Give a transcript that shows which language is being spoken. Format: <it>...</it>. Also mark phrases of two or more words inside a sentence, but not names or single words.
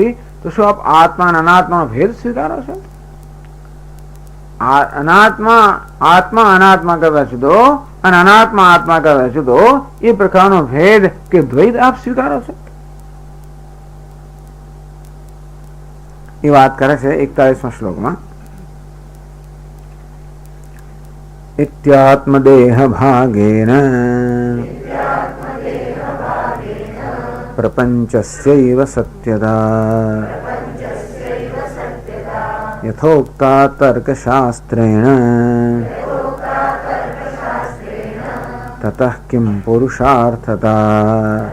<gu>તો શું આપ આત્મા અને અનાત્માનો ભેદ સ્વીકારો છો? આત્મા અનાત્મા કરતા જુદો અને અનાત્મા આત્મા કરતા જુદો, એ પ્રકારનો ભેદ કે દ્વૈત આપ સ્વીકારો છો? એ વાત કરે છે 41મા શ્લોકમાં.</gu> <sa>इत्यात्मदेह भागेन प्रपंचस्यैव सत्यता यथोक्ता तर्कशास्त्रेण ततः किं पुरुषार्थता.</sa>